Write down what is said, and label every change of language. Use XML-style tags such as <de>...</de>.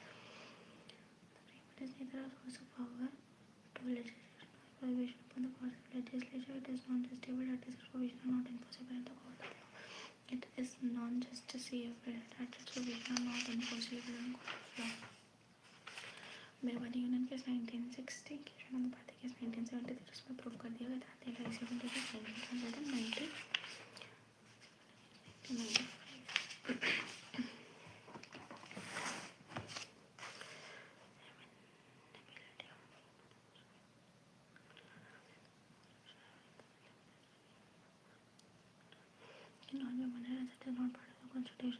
<en>The preamble is neither a source of power to legislation nor a prohibition upon the powers of legislature. It is non-justiciable that its provisions are not enforceable in the court of law. It is non-justiciable that its provisions are not enforceable in court of law.</en> <hi>Berewari Union Case 1960, Kishan Bharti case 1973 इसमें prove कर दिया गया था।</hi> <en>LIC case 1990 cannot be amended as it is not part of the Constitution.</en>